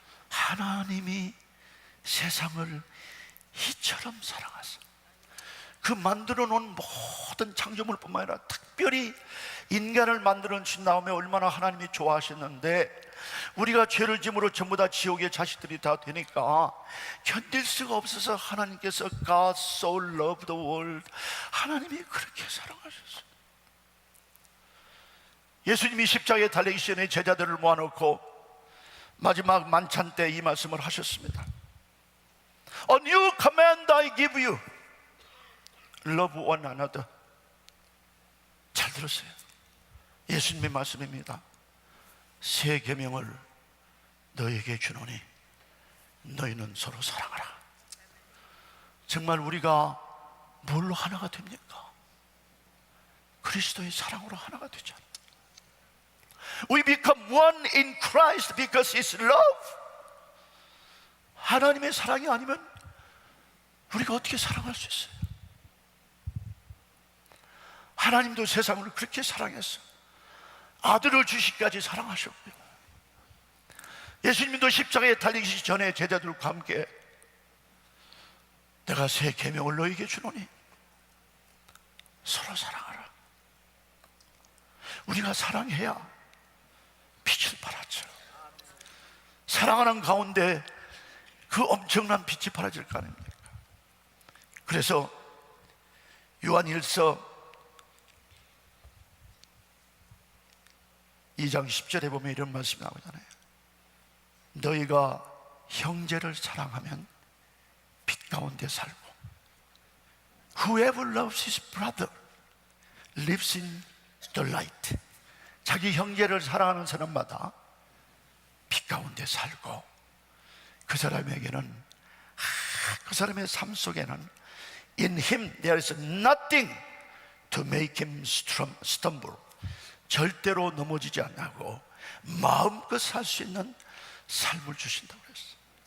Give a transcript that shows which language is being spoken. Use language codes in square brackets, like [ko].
[ko] 하나님이 세상을 이처럼 사랑하사 그 만들어 놓은 모든 창조물뿐만 아니라 특별히 인간을 만들어 주신 다음에 얼마나 하나님이 좋아하셨는데, 우리가 죄를 짐으로 전부 다 지옥의 자식들이 다 되니까 견딜 수가 없어서 하나님께서 [en] God so loved the world, [ko] 하나님이 그렇게 사랑하셨어요. 예수님이 십자가에 달리기 전에 제자들을 모아놓고 마지막 만찬 때 이 말씀을 하셨습니다. [en] A new command I give you, love one another. [ko] 잘 들었어요. 예수님의 말씀입니다. 새 계명을 너에게 주노니 너희는 서로 사랑하라. 정말 우리가 뭘로 하나가 됩니까? 그리스도의 사랑으로 하나가 되잖아요. [en] We become one in Christ because His love. [ko] 하나님의 사랑이 아니면 우리가 어떻게 사랑할 수 있어요? 하나님도 세상을 그렇게 사랑했어. 아들을 주시기까지 사랑하셨고요. 예수님도 십자가에 달리기 전에 제자들과 함께 내가 새 계명을 너희에게 주노니 서로 사랑하라. 우리가 사랑해야 빛을 발하죠. 사랑하는 가운데 그 엄청난 빛이 발하질 거 아닙니까? 그래서 요한일서 2장 10절에 보면 이런 말씀이 나오잖아요. 너희가 형제를 사랑하면 빛 가운데 살고 [en] Whoever loves his brother lives in the light. [ko] 자기 형제를 사랑하는 사람마다 빛 가운데 살고 그 사람에게는 그 사람의 삶 속에는 [en] In him there is nothing to make him stumble. [ko] 절대로 넘어지지 않고 마음껏 살 수 있는 삶을 주신다고 그랬어요.